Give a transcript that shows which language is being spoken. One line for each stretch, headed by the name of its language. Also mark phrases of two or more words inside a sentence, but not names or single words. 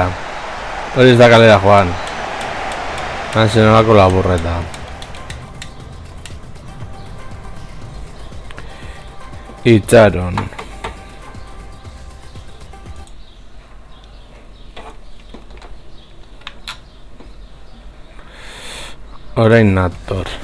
Basque: Hori ez da kalera joan.
Spanish: Se me va con la burreta.
Basque: Itxaron. Orain nator.